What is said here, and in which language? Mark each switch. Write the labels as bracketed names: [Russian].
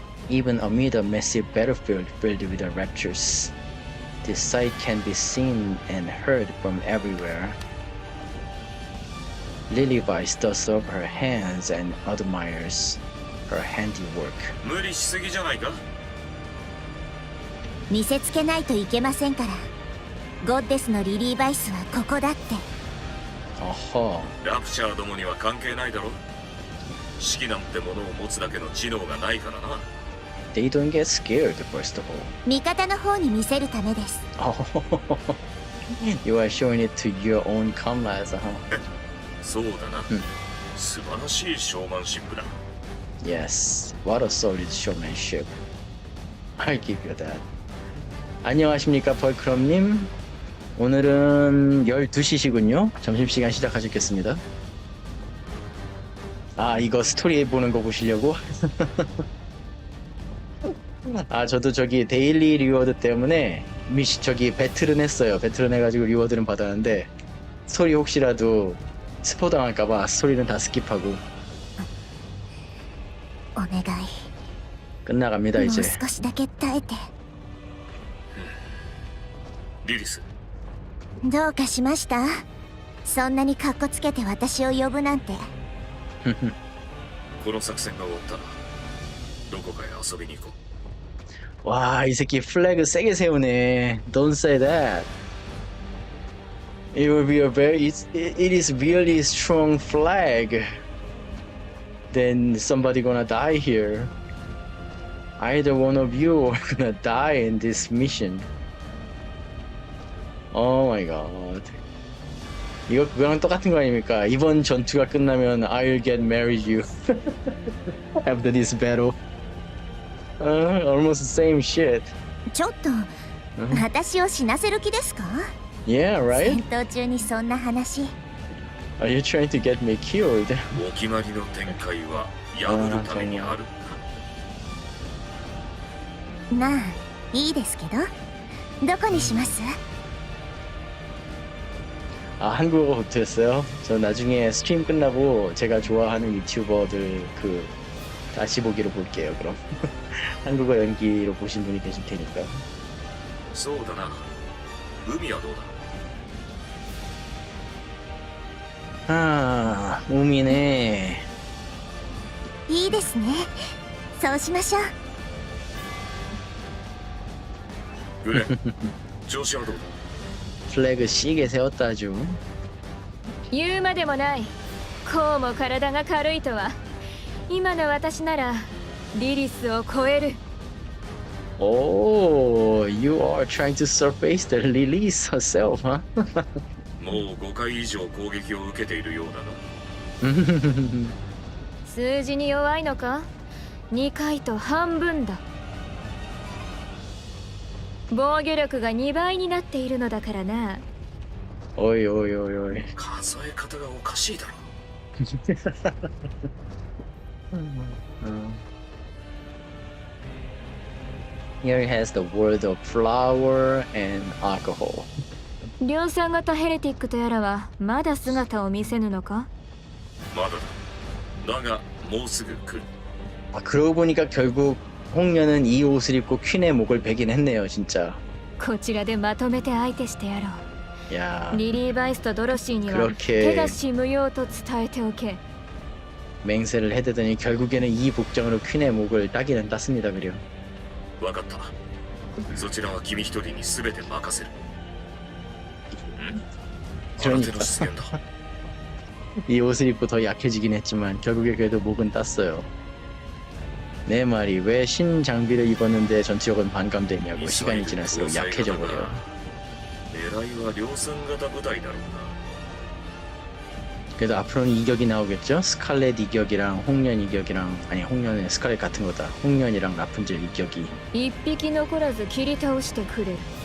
[English] Even amid a massive battlefield filled with the raptures, this sight can be seen and heard from everywhere. Lilywise does up her hands and admires her handiwork. [Japanese] 無理しすぎじゃないか。見せつけないといけませんから。ゴッデスのリリーバイスはここだって。 Aha. ラプチャーどもには関係ないだろ。士気なんてものを持つだけの知能がないからな。 [English] They don't get scared, first of all. [Japanese] 味方の方に見せるためです。 [English] Oh, you are showing it to your own comrades, huh? [Japanese] そうだな。素晴らしいショーマンシップだ。 [English] Yes, what a solid showmanship. I'll give you that. [Korean] 안녕하십니까, 벌크럼님. 오늘은 12시시군요. 점심시간 시작하셨겠습니다. 아, 이거 스토리 보는 거 보시려고? 아, 저도 저기 데일리 리워드 때문에 저기 배틀은 했어요. 배틀은 해가지고 리워드는 받았는데 스토리 혹시라도 스포 당할까봐 스토리는 다 스킵하고 [Japanese] 願い。 [Korean] 끝나갑니다 [Japanese] もう [Korean] 이제. [Japanese] 少しだけ耐えて。リリス、どうかしました？そんなにカッコつけて私を呼ぶなんて。この作戦が終わったらどこかへ遊びに行こう。 [Korean] 와, 이 새끼 플래그 세게 세우네. [English] Don't say that. It will be a very it is really strong flag. Then somebody gonna die here. Either one of you are gonna die in this mission. Oh my god. [Korean] 이거 그거랑 똑같은 거 아닙니까? 이번 전투가 끝나면 [English] I'll get married you after this battle. Almost the same shit. [Japanese] ちょっと私を死なせる気ですか？ [English] Yeah, [Japanese] 戦 [English] right? [Japanese] 闘中にそんな話。 [English] Are you trying to get me killed? [Japanese] お決まりの展開は破るためにある。まあいいですけど、どこにします？ [Korean] 아, 한국어 됐어요? 저 나중에 스트림 끝나고 제가 좋아하는 유튜버들 그 다시 보기로 볼게요, 그럼. 한국어 연기로 보신 분이 계실 테니까. [Japanese] そうだな。海はどうだ。 [Korean] 아, 우미네. [Japanese] いいですね。そうしましょう。グレン、調子はどうだ。 [Korean] 플래그 시게 세웠다 아주. [Japanese] 言うまでもない。こうも体が軽いとは。今の私ならリリスを超える。 [English] Oh, you are trying to surface the Lilith herself, huh? [Japanese] もう5回以上攻撃を受けているようだな。数字に弱いのか？2回と半分だ。防御力が2倍になっているのだからな。 [Korean] 어이 어이 어이 어이. [Japanese] 数え方がおかしいだろ。 [English] Here it has the word of flower and alcohol. [Japanese] 量産型ヘレティックとやらはまだ姿を見せぬのか？まだだ。だがもうすぐ来る。 [Korean] 아, 그러고 보니까 결국 홍련은 이 옷을 입고 퀸의 목을 베긴 했네요, 진짜. [Japanese] こちらでまとめて相手してやろう。 [Korean] 야, [Japanese] リリー・バイスとドロシーには [Korean] 그렇게 [Japanese] 手出し無用と伝えておけ。 [Korean] 맹세를 해대더니 결국에는 이 복장으로 퀸의 목을 따기는 땄습니다, 그려. [Japanese] わかった。そちらは君一人に全て任せる。新手の出現だ。 [Korean] 이 옷을 입고 더 약해지긴 했지만 결국에 그래도 목은 땄어요. 내 말이 왜 신장비를 입었는데 전투력은 반감되냐고. 시간이 지날수록 약해져 버려. [Japanese] 狙いは量産型部隊だろうな。 [Korean] 그래도 앞으로는 이격이 나오겠죠? 스칼렛 이격이랑 홍련 이격이랑, 아니 홍련은 스칼렛 같은 거다. 홍련이랑 라푼젤 이격이. [Japanese] 一匹残らず切り倒してくれる。